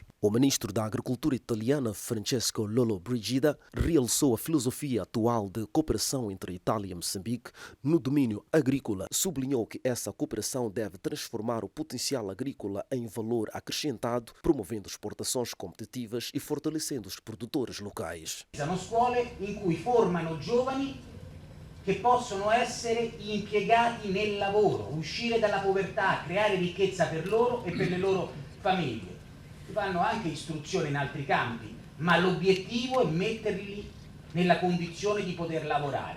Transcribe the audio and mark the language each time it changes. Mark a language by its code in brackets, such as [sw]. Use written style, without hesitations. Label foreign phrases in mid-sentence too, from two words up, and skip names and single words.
[pt] O ministro da Agricultura italiana, Francesco Lollobrigida, realçou a filosofia atual de cooperação entre Itália e Moçambique no domínio agrícola. Sublinhou que essa cooperação deve transformar o potencial agrícola em valor acrescentado, promovendo exportações competitivas e fortalecendo os produtores locais. [it] Sono scuole in cui formano giovani che possono essere impiegati nel lavoro, uscire dalla povertà, creare ricchezza per loro e per le loro famiglie. Fanno anche istruzione in altri campi, ma l'obiettivo è metterli nella condizione di poter lavorare.